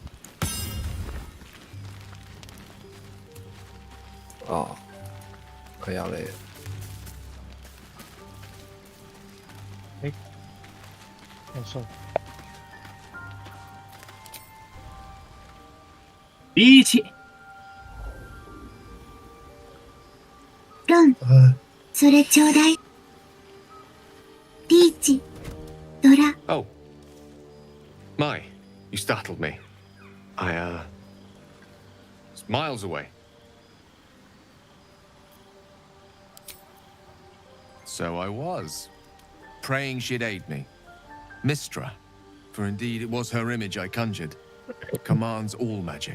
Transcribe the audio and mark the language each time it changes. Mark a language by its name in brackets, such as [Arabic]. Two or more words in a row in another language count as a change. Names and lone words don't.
[Cantonese] 哦，佢有嚟。冇錯。一起。 [Japanese] ロン、それちょうだい。リーチ、ドラ。 [English] Oh. My, you startled me. It's miles away. So I was, praying she'd aid me. Mistra, for indeed it was her image I conjured, commands all magic.